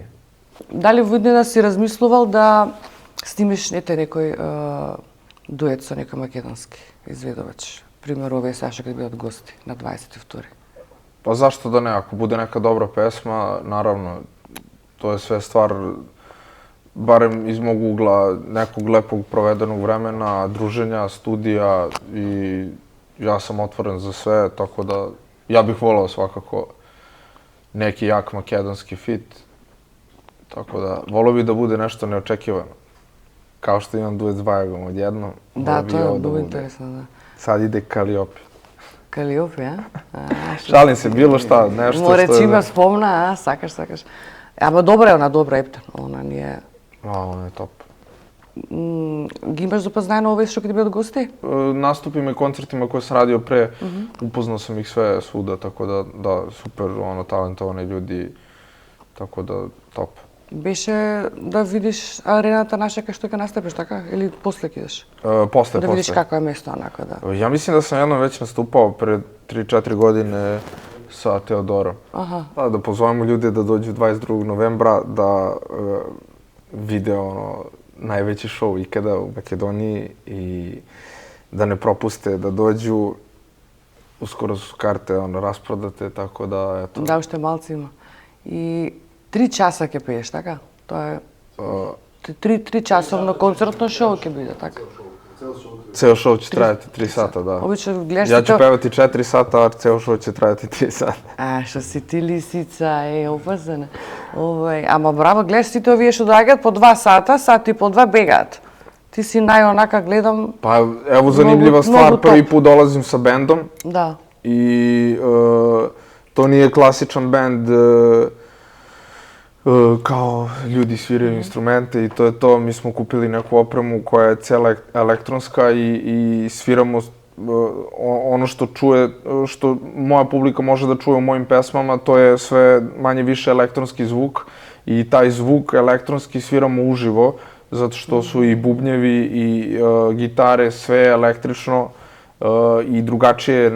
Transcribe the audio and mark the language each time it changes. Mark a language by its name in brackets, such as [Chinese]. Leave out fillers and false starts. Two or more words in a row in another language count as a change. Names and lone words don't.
[Macedonian] Дали во иднина си размислувал да снимиш некој дует со некој македонски изведувач? Пример, овие сега што ќе бидат гости на 22. [Serbian] Pa zašto da ne, ako bude neka dobra pesma, naravno, to je sve stvar, barem iz mog ugla, nekog lepog provedenog vremena, druženja, studija i ja sam otvoren za sve, tako da ja bih volao svakako neki jak makedonski fit, tako da volao bih da bude nešto neočekivano. Kao što imam duet s Bajagom odjednom, [Macedonian] Да, [Serbian] volao bih i [Macedonian] тоа [Serbian] ovo [Macedonian] е [Serbian] da [Macedonian] многу [Serbian] bude. [Macedonian] интересно, да. [Serbian] Sad ide Kaliopi. [Macedonian] Калиопи, а? [Serbian] Šalim se, bilo šta, nešto [Macedonian] Море [Serbian] što [Macedonian] чи [Serbian] je... [Macedonian] ме спомна, сакаш. Ама добра е, она добра ептен, она не е... [Serbian] On je top. [Macedonian] Ги имаш запознаено овие што ќе ти бидат гости? [Serbian] Nastupima i koncertima koje sam radio pre, upoznao sam ih sve svuda, tako da, super, talentovani ljudi, tako da, top. [Macedonian] Беше да видиш арената наша кај што ќе настапиш, така? Или после ќе идеш? [Serbian] Posle. [Macedonian] Да видиш како е место, онака, да. [Serbian] Ja mislim da sam jednom već nastupao pre 3-4 godine sa Teodorom. Аха. Da pozovemo ljude da dođu 22. novembra da vide najveći show ikada u Makedoniji i da ne propuste, da dođu. Uskoro su karte rasprodate, tako da, eto. [Macedonian] Да, уште малци има. И 3 часа ќе пееш, така? Тоа е... 3 часовно концертно шоу ќе биде, така? [Serbian] Ceo show će trajati 3 sata, da. Obično gledaš Ja ti ću to... pevati 4 sata, a ceo show će trajati 3 sata. A, što si ti lisica, opasana. [Macedonian] Ама браво, гледаш ти овие што доаѓаат по 2 сата, сат и по 2 бегаат. Ти си најонака гледам... [Serbian] Pa evo zanimljiva stvar, mnogo prvi top. put dolazim sa bendom [Macedonian] Да. [Serbian] i to nije klasičan bend kao ljudi sviraju instrumente i to je to. Mi smo kupili neku opremu koja je cijela elektronska i sviramo ono što čuje, što moja publika može da čuje u mojim pesmama, to je sve manje više elektronski zvuk i taj zvuk elektronski sviramo uživo, zato što su i bubnjevi i gitare, sve električno i drugačije.